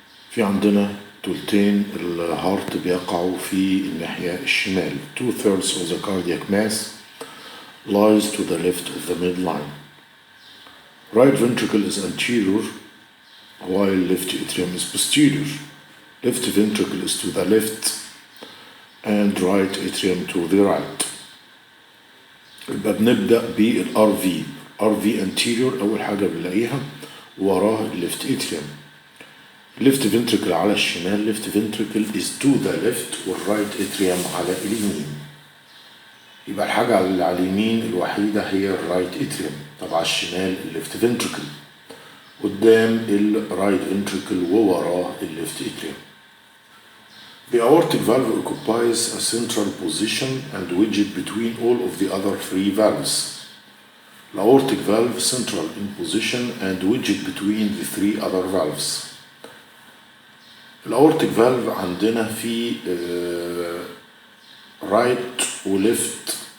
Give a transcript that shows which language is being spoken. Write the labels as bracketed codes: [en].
[ar] في عندنا تلتين الهارت بيقعوا في الناحية الشمال. [en] 2/3 of the cardiac mass lies to the left of the midline. Right ventricle is anterior while left atrium is posterior. Left ventricle is to the left and right atrium to the right. [ar] يبقى بنبدأ بالRV. RV anterior أول حاجة بنلاقيها وراه left atrium. left ventricle على الشمال. [en] left ventricle is to the left [ar] والرايت atrium على اليمين. يبقى الحاجة على اليمين الوحيدة هي الرايت atrium. طب على الشمال left ventricle. قدام الرايت ventricle ووراه left atrium. [en] The aortic valve occupies a central position and wedged between all of the other three valves. The aortic valve central in position and wedged between the three other valves. [ar] الأورتيك فالف عندنا في رايت وليفت.